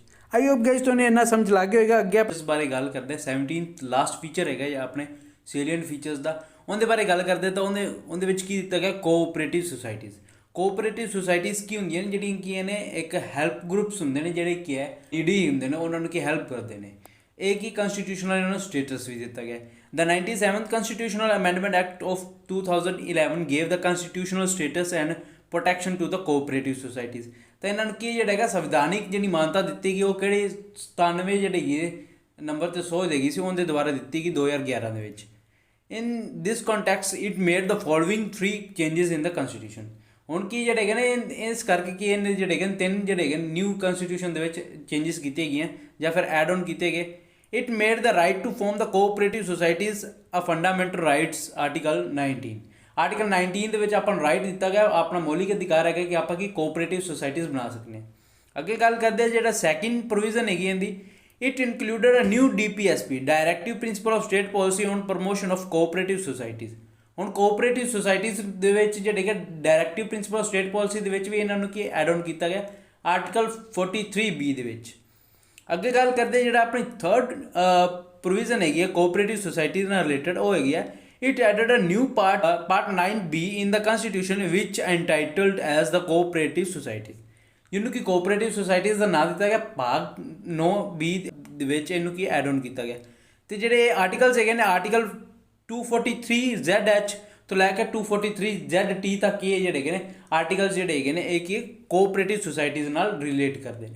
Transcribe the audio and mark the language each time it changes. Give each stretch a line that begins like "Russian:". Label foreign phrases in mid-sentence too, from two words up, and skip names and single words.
English: I hope guys
Punjabi: ਤੁਹਾਨੂੰ ਇੰਨਾ ਸਮਝ ਲੱਗ ਗਿਆ ਹੋਏਗਾ। ਅੱਗੇ ਇਸ ਬਾਰੇ ਗੱਲ ਕਰਦੇ
English: 17th last feature
Punjabi: ਹੈਗਾ ਜਾਂ ਆਪਣੇ
English: salient features
Punjabi: ਦਾ, ਉਹਦੇ ਬਾਰੇ ਗੱਲ ਕਰਦੇ ਤਾਂ ਉਹਦੇ ਵਿੱਚ ਕੀ ਦਿੱਤਾ ਗਿਆ
English: cooperative societies. cooperative societies
Punjabi: ਕੀ ਹੁੰਦੀਆਂ ਨੇ ਜਿਹੜੀਆਂ ਕੀ ਨੇ ਇੱਕ
English: help groups
Punjabi: ਹੁੰਦੇ ਨੇ ਜਿਹੜੇ ਕੀ ਹੈ ਨੀਡੀ ਹੁੰਦੇ ਨੇ, ਉਹਨਾਂ ਨੂੰ ਕੀ ਹੈਲਪ ਕਰਦੇ ਨੇ। ਇਹ ਕੀ ਕੰਸਟੀਟਿਊਸ਼ਨਲ ਇਹਨਾਂ ਨੂੰ ਸਟੇਟਸ ਵੀ ਦਿੱਤਾ ਗਿਆ।
English: The 97th Constitutional Amendment Act of 2011 gave the constitutional status and protection to the cooperative societies.
Punjabi: ਤਾਂ ਇਹਨਾਂ ਨੂੰ ਕੀ ਜਿਹੜਾ ਹੈਗਾ ਸੰਵਿਧਾਨਿਕ ਜਿਹੜੀ ਮਾਨਤਾ ਦਿੱਤੀ ਗਈ ਉਹ ਕਿਹੜੇ 97 ਜਿਹੜੇ ਹੈਗੇ ਨੰਬਰ 'ਤੇ ਸੋਚ ਦੇਗੀ ਸੀ ਉਹਦੇ ਦੁਆਰਾ ਦਿੱਤੀ ਗਈ 2011 ਦੇ ਵਿੱਚ।
English: In this context, it made the following 3 changes in the constitution.
Punjabi: ਹੁਣ ਕੀ ਜਿਹੜੇ ਹੈਗੇ ਨੇ ਇਸ ਕਰਕੇ ਕਿ ਇਹਨੇ ਜਿਹੜੇ ਹੈਗੇ 3 ਜਿਹੜੇ ਹੈਗੇ
English: new constitution
Punjabi: ਦੇ ਵਿੱਚ ਚੇਂਜਿਸ ਕੀਤੀਆਂ ਗਈਆਂ ਜਾਂ ਫਿਰ
English: add on
Punjabi: ਕੀਤੇ ਗਏ।
English: It made the right to form the cooperative societies a fundamental rights, article 19.
Punjabi: ਆਰਟੀਕਲ 19 ਦੇ ਵਿੱਚ ਆਪਾਂ ਨੂੰ ਰਾਈਟ ਦਿੱਤਾ ਗਿਆ, ਆਪਣਾ ਮੌਲਿਕ ਅਧਿਕਾਰ ਹੈਗਾ ਕਿ ਆਪਾਂ ਕੀ
English: cooperative societies
Punjabi: ਬਣਾ ਸਕਦੇ ਹਾਂ। ਅੱਗੇ ਗੱਲ ਕਰਦੇ ਹਾਂ ਜਿਹੜਾ
English: second provision
Punjabi: ਹੈਗੀ ਇਹਦੀ,
English: it included a new DPSP, Directive Principle of State Policy on Promotion of Cooperative Societies.
Punjabi: ਹੁਣ
English: cooperative societies
Punjabi: ਦੇ ਵਿੱਚ ਜਿਹੜੇ ਕਿ
English: directive principle state policy
Punjabi: ਦੇ ਵਿੱਚ ਵੀ ਇਹਨਾਂ ਨੂੰ ਕੀ
English: add on
Punjabi: ਕੀਤਾ ਗਿਆ ਆਰਟੀਕਲ 43B ਦੇ ਵਿੱਚ। ਅੱਗੇ ਗੱਲ ਕਰਦੇ ਜਿਹੜਾ ਆਪਣੀ
English: third provision
Punjabi: ਹੈਗੀ ਹੈ
English: cooperative society
Punjabi: ਨਾਲ ਰਿਲੇਟਡ, ਉਹ ਹੈਗੀ ਹੈ
English: it added a new part 9B in the constitution which entitled as the cooperative society,
Punjabi: ਜਿਹਨੂੰ ਕਿ
English: cooperative societies
Punjabi: ਦਾ ਨਾਮ ਦਿੱਤਾ ਗਿਆ ਭਾਗ 9B ਦੇ ਵਿੱਚ ਇਹਨੂੰ ਕੀ
English: add on
Punjabi: ਕੀਤਾ ਗਿਆ। ਤੇ ਜਿਹੜੇ ਆਰਟੀਕਲਸ ਹੈਗੇ ਨੇ ਆਰਟੀਕਲ 243ZH ਤੋਂ ਲੈ ਕੇ 243ZT ਤੱਕ ਇਹ ਜਿਹੜੇ ਹੈਗੇ ਨੇ ਆਰਟੀਕਲਸ ਜਿਹੜੇ ਹੈਗੇ ਨੇ ਇਹ ਕੀ
English: cooperative societies
Punjabi: ਨਾਲ ਰਿਲੇਟ ਕਰਦੇ ਨੇ।